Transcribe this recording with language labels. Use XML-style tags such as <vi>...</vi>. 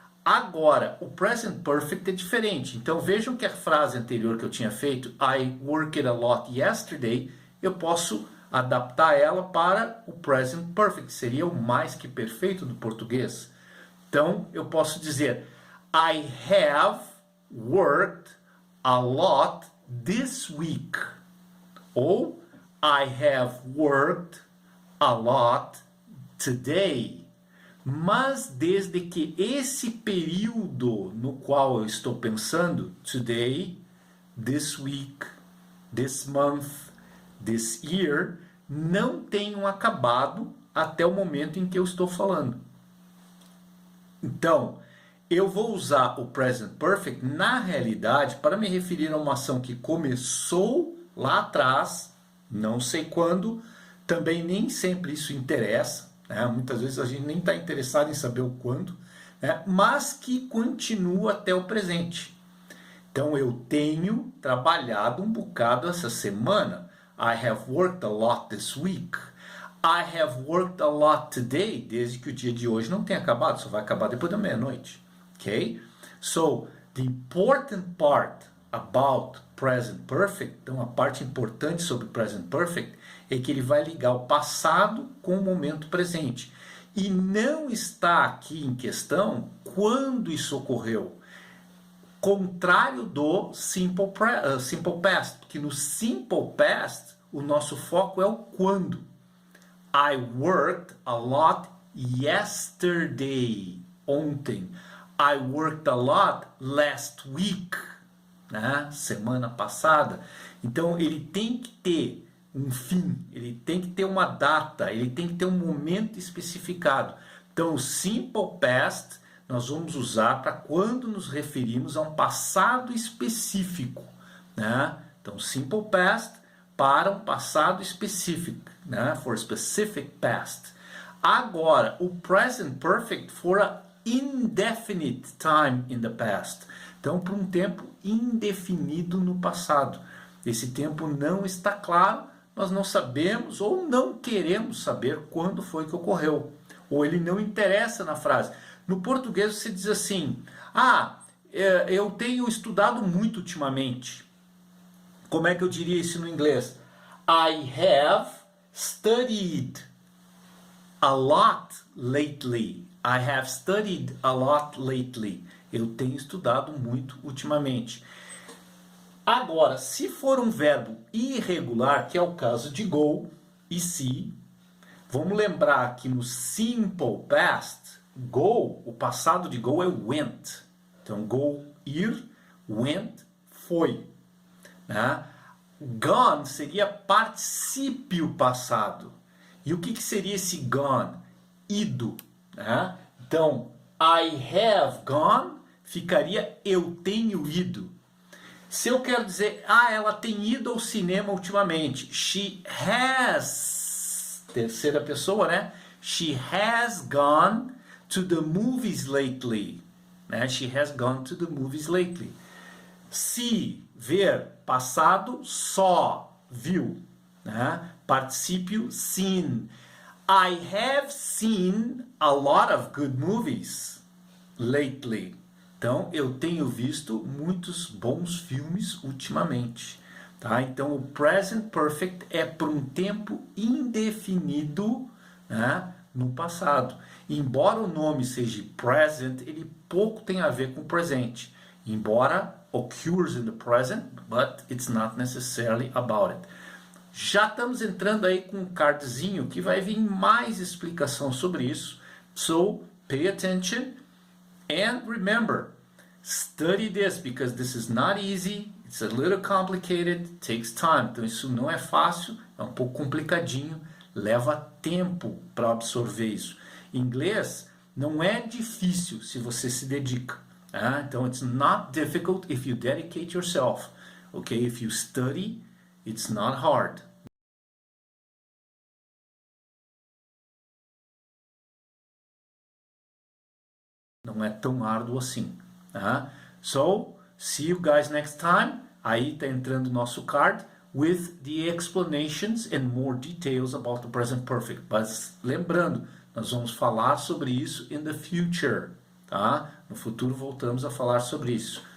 <pt>Agora, o present perfect é diferente. Então, vejam que a frase anterior que eu tinha feito,</pt> <en>I worked a lot yesterday,</en> <pt>eu posso adaptar ela para o present perfect, seria o mais que perfeito do português. Então, eu posso dizer</pt> <en>I have worked a lot this week. Ou I have worked a lot today.</en> <pt>Mas desde que esse período no qual eu estou pensando,</pt> <en>today, this week, this month, this year,</en> <pt>não tenham acabado até o momento em que eu estou falando. Então, eu vou usar o present perfect na realidade para me referir a uma ação que começou lá atrás, não sei quando, também nem sempre isso interessa, né? Muitas vezes a gente nem está interessado em saber o quando, né? Mas que continua até o presente. Então eu tenho trabalhado um bocado essa semana.</pt> <en>I have worked a lot this week. I have worked a lot today,</en> <pt>desde que o dia de hoje não tenha acabado, só vai acabar depois da meia-noite. Okay?</pt> <en>So, the important part about present perfect,</en> <pt>então a parte importante sobre present perfect é que ele vai ligar o passado com o momento presente. E não está aqui em questão quando isso ocorreu. Contrário do simple past, porque no simple past o nosso foco é o quando.</pt> <en>I worked a lot yesterday,</en> <pt>ontem.</pt> <en>I worked a lot last week, né?</en> <pt>Semana passada. Então ele tem que ter um fim, ele tem que ter uma data, ele tem que ter um momento especificado. Então o simple past nós vamos usar para quando nos referimos a um passado específico, né? Então simple past para um passado específico, né?</pt> <en>For specific past.</en> <pt>Agora, o</pt> <en>present perfect for a indefinite time in the past.</en> <pt>Então, por um tempo indefinido no passado. Esse tempo não está claro, nós não sabemos ou não queremos saber quando foi que ocorreu. Ou ele não interessa na frase. No português você diz assim, eu tenho estudado muito ultimamente. Como é que eu diria isso no inglês?</pt> <en>I have studied a lot lately. I have studied a lot lately.</en> <pt>Eu tenho estudado muito ultimamente. Agora, se for um verbo irregular, que é o caso de</pt> <en>go e see,</en> <pt>vamos lembrar que no simple past, go, o passado de go é went. Então,</pt> <en>go,</en> <pt>ir,</pt> <en>went,</en> <pt>foi. Né? Gone seria particípio passado. E o que seria esse gone? Ido. Né? Então,</pt> <en>I have gone</en> <pt>ficaria eu tenho ido. Se eu quero dizer, ela tem ido ao cinema ultimamente.</pt> <en>She has,</en> <pt>terceira pessoa, né?</pt> <en>She has gone to the movies lately. Né? She has gone to the movies lately.</en> <pt>Se, ver, passado,</pt> <en>saw,</en> <pt>viu. Né?</pt> <en>Particípio, seen. I have seen a lot of good movies lately.</en> <pt>Então, eu tenho visto muitos bons filmes ultimamente. Tá? Então, o present perfect é por um tempo indefinido, né, no passado. Embora o nome seja present, ele pouco tem a ver com presente.</pt> <en>Embora occurs in the present, but it's not necessarily about it.</en> <pt>Já estamos entrando aí com um cardzinho que vai vir mais explicação sobre isso.</pt> <en>So, pay attention. And remember, study this because this is not easy, it's a little complicated, it takes time.</en> <pt>Então isso não é fácil, é um pouco complicadinho, leva tempo para absorver isso. Inglês não é difícil se você se dedica. Então</pt> <en>it's not difficult if you dedicate yourself. Okay, if you study, it's not hard.</en> <pt>Não é tão árduo assim.</pt> <en>So, see you guys next time.</en> <pt>Aí está entrando o nosso card</pt> <en>with the explanations and more details about the present perfect.</en> <pt>Mas lembrando, nós vamos falar sobre isso</pt> <en>in the future.</en> <pt>Tá? No futuro voltamos a falar sobre isso.</pt>